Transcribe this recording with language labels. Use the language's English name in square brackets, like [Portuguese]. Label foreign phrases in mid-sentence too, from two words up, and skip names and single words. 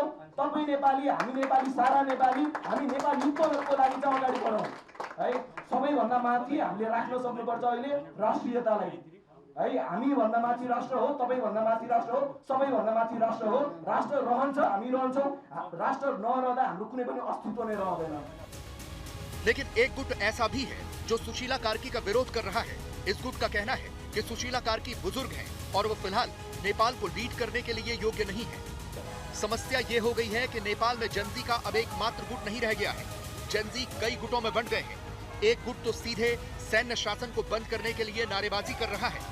[Nepali] तपाईँ नेपाली, हामी नेपाली, सारा नेपाली, हामी नेपाली युद्धको लागि चाहिँ अगाडि बढौँ है। सबैभन्दा माथि हामीले राख्न सक्नुपर्छ अहिले राष्ट्रियतालाई है। हामी भन्दा माथि राष्ट्र हो, तपाईँ भन्दा माथि राष्ट्र हो, सबैभन्दा माथि राष्ट्र हो। राष्ट्र रहन्छ, हामी रहन्छौँ। राष्ट्र नरहँदा हाम्रो कुनै पनि अस्तित्व नै रहँदैन। [Hindi] लेकिन एक गुट ऐसा भी है जो सुशीला कार्की का विरोध कर रहा है। इस गुट का कहना है कि सुशीला कार्की बुजुर्ग हैं और वो फिलहाल नेपाल को लीड करने के लिए योग्य नहीं है। समस्या ये हो गई है कि नेपाल में जेनजी का अब एकमात्र गुट नहीं रह गया है। जेनजी कई गुटों में बंट गए हैं। एक गुट तो सीधे सैन्य शासन को बंद करने के लिए नारेबाजी कर रहा है।